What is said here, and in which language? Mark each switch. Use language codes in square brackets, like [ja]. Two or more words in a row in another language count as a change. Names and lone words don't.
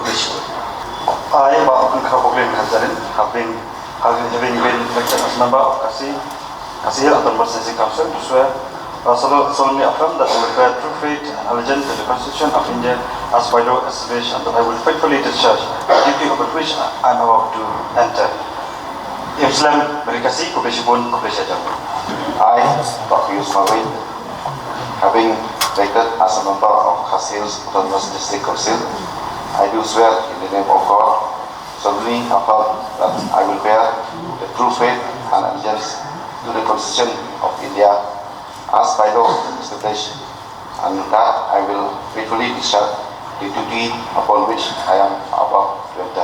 [en] I, Kyrwoh, having been elected as member of Khasi Hills Autonomous District Council, do swear solemnly affirm that I will bear true faith and allegiance to the Constitution of India as by law established, and that I will faithfully discharge the duty upon which I am about to enter. Islam berkasih kubesipun kubesajam. I, Smai, having elected as a member of Khasi Hills Autonomous District Council, I do swear in the name of God, solemnly affirm that I will bear the true faith and allegiance to the Constitution of India as by law established, and that I will faithfully discharge the duty upon which I am about to enter.